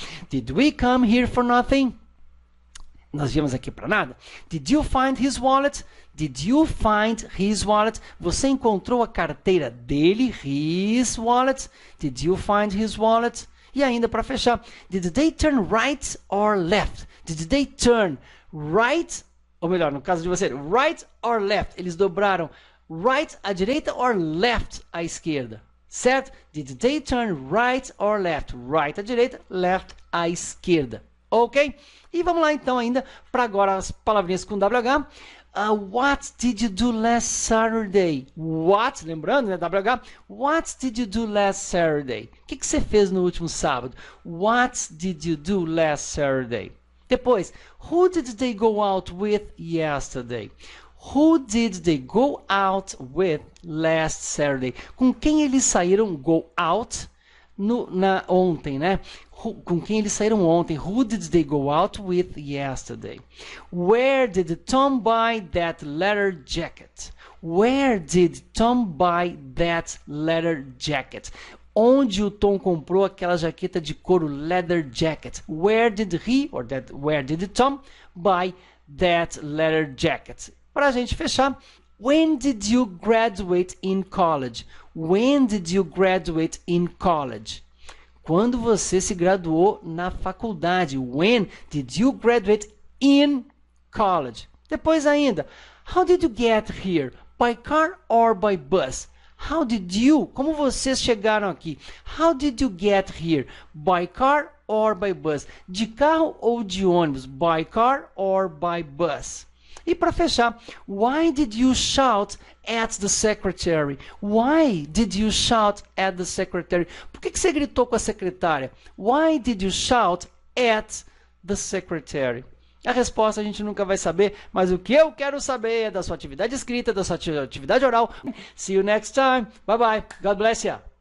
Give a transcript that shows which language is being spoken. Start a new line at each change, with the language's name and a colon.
English: Did we come here for nothing?
Portuguese: Nós viemos aqui para nada.
English: Did you find his wallet? Did you find his wallet?
Portuguese: Você encontrou a carteira dele?
English: His wallet. Did you find his wallet?
Portuguese: E ainda para fechar,
English: did they turn right or left? Did they turn right,
Portuguese: ou melhor, no caso de você,
English: right or left?
Portuguese: Eles dobraram right à direita or left à esquerda, certo?
English: Did they turn right or left?
Portuguese: Right à direita, left à esquerda, ok? E vamos lá então ainda para agora as palavrinhas com WH.
English: What did you do last Saturday? What,
Portuguese: lembrando, né,
English: WH? What did you do last Saturday?
Portuguese: O que você fez no último sábado?
English: What did you do last Saturday? Depois, who did they go out with yesterday? Who did they go out with last Saturday?
Portuguese: Com quem eles saíram go out ontem, né? Com quem eles saíram ontem?
English: Who did they go out with yesterday? Where did Tom buy that leather jacket? Where did Tom buy that leather jacket?
Portuguese: Onde o Tom comprou aquela jaqueta de couro leather jacket?
English: Where did Tom buy that leather jacket?
Portuguese: Para a gente fechar,
English: when did you graduate in college? When did you graduate in college?
Portuguese: Quando você se graduou na faculdade?
English: When did you graduate in college? Depois ainda, how did you get here? By car or by bus? How did you?
Portuguese: Como vocês chegaram aqui?
English: How did you get here? By car or by bus?
Portuguese: De carro ou de ônibus?
English: By car or by bus?
Portuguese: E para fechar,
English: why did you shout at the secretary? Why did you shout at the secretary?
Portuguese: Por que você gritou com a secretária?
English: Why did you shout at the secretary?
Portuguese: A resposta a gente nunca vai saber, mas o que eu quero saber é da sua atividade escrita, da sua atividade oral.
English: See you next time. Bye bye. God bless you.